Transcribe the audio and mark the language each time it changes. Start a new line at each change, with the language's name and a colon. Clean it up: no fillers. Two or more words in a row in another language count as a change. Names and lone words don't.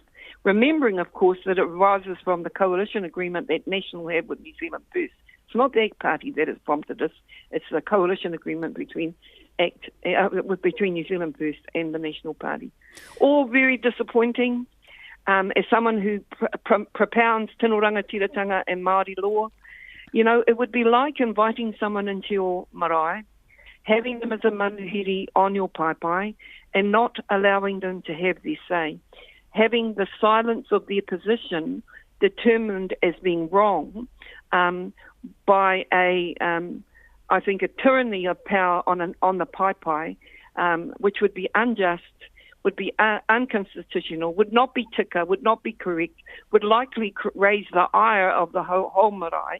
English: Remembering, of course, that it arises from the coalition agreement that National have with New Zealand First. It's not the ACT Party that has prompted this. It's the coalition agreement between New Zealand First and the National Party. All very disappointing. As someone who propounds
Māori: tino rangatiratanga
English: and Māori law, it would be like inviting someone into your marae, having them as a manuhiri on your paipai, and not allowing them to have their say. Having the silence of their position determined as being wrong by a tyranny of power on the paipai, which would be unjust, would be unconstitutional, would not be tika, would not be correct, would likely raise the ire of the whole marae.